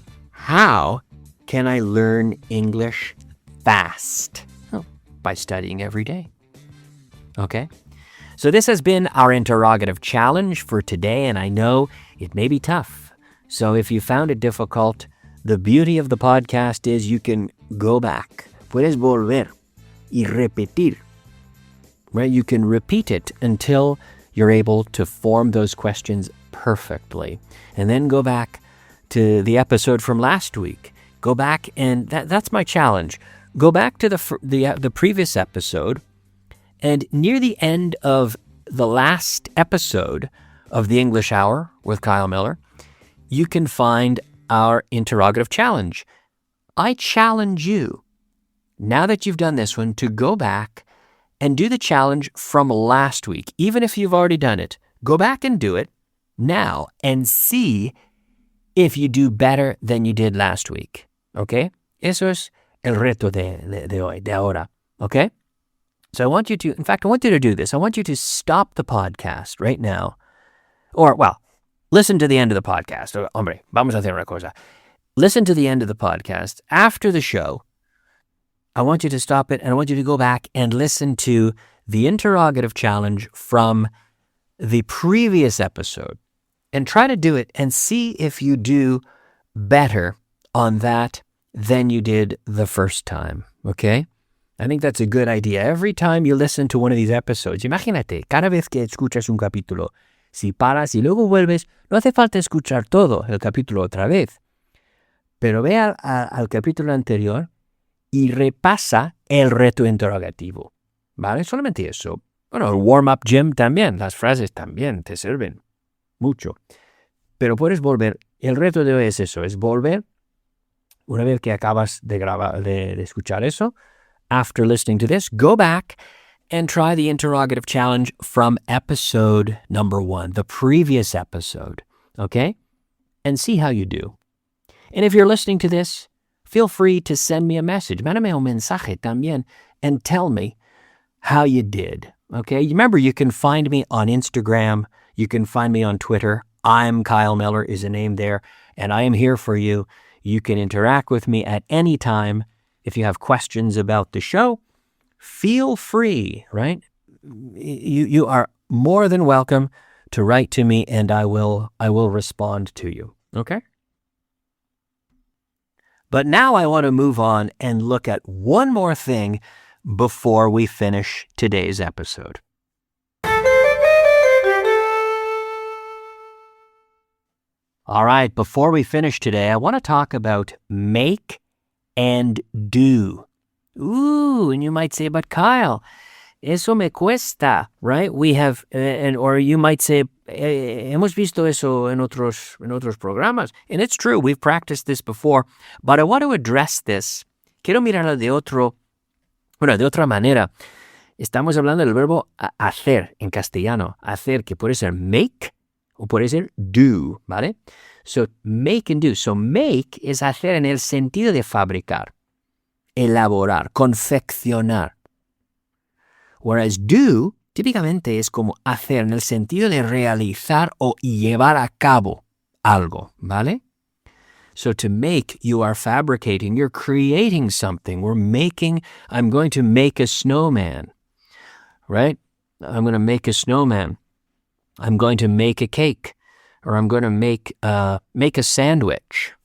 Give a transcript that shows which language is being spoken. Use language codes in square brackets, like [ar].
[en] How can I learn English fast? By studying every day. Okay? So this has been our interrogative challenge for today, and I know it may be tough. So if you found it difficult, the beauty of the podcast is you can go back. [es] Puedes volver y repetir. [en] Right? You can repeat it until you're able to form those questions perfectly. And then go back to the episode from last week. Go back, and that's my challenge. Go back to the previous episode, and near the end of the last episode of the English Hour with Kyle Miller, you can find our interrogative challenge. I challenge you, now that you've done this one, to go back and do the challenge from last week. Even if you've already done it, go back and do it now and see if you do better than you did last week. Okay? [es] Eso es el reto de hoy, de ahora. [en] Okay? So I want you to do this. I want you to stop the podcast right now. Listen to the end of the podcast. [es] Hombre, vamos a hacer una cosa. [en] Listen to the end of the podcast. After the show, I want you to stop it, and I want you to go back and listen to the interrogative challenge from the previous episode and try to do it and see if you do better on that than you did the first time, okay? I think that's a good idea. Every time you listen to one of these episodes, [es] imagínate, cada vez que escuchas un capítulo, si paras y luego vuelves, no hace falta escuchar todo el capítulo otra vez, pero ve al capítulo anterior y repasa el reto interrogativo, ¿vale? Solamente eso. Bueno, el warm-up gym también, las frases también te sirven mucho. Pero puedes volver. El reto de hoy es eso, es volver una vez que acabas de escuchar eso. [en] After listening to this, go back and try the interrogative challenge from episode number 1, the previous episode, okay? And see how you do. And if you're listening to this, feel free to send me a message. [es] Mándame un mensaje también [en] and tell me how you did, okay? Remember, you can find me on Instagram. You can find me on Twitter. I'm Kyle Miller is a name there, and I am here for you. You can interact with me at any time. If you have questions about the show, feel free, right? You are more than welcome to write to me, and I will respond to you, okay? But now I want to move on and look at one more thing before we finish today's episode. All right, before we finish today, I want to talk about make and do. Ooh, and you might say, but Kyle, [es] eso me cuesta, [en] right? We have, or you might say, [es] hemos visto eso en otros programas. [en] And it's true, we've practiced this before, but I want to address this. [es] Quiero mirarlo de otra manera. Estamos hablando del verbo hacer en castellano. Hacer, que puede ser make o puede ser do, ¿vale? So, make and do. So, make es hacer en el sentido de fabricar, elaborar, confeccionar. Whereas do, típicamente es como hacer en el sentido de realizar o llevar a cabo algo, ¿vale? [en] So to make, you are fabricating, you're creating something. I'm going to make a snowman, right? I'm going to make a snowman. I'm going to make a cake, or I'm going to make a sandwich.